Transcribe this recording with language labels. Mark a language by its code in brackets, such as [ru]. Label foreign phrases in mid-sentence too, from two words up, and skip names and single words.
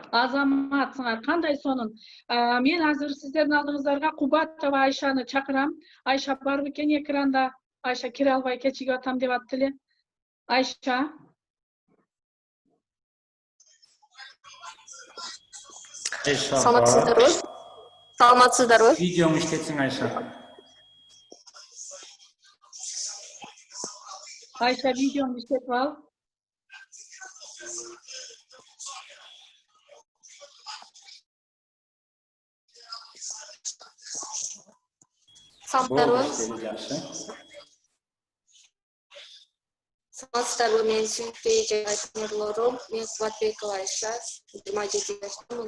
[ky] Азаматсыңар, кандай сонун. Мен азыр сиздердин алдыңыздарга Кубатова Айшаны чакырам. Айша бар бекен экранда? Айша кире албай кечигип атам деп атты эле. Ayşe. Саламатсыздарбы? Саламатсыздарбы? Видеону иштетсин Айша. Айша видеону иштетип ал. Саламатсыздарбы? Жакшы. Саламатсыздарбы? Мен сүйүктүү жана айткандарым, мен Кубатбекова Айша, 27 жаштамын.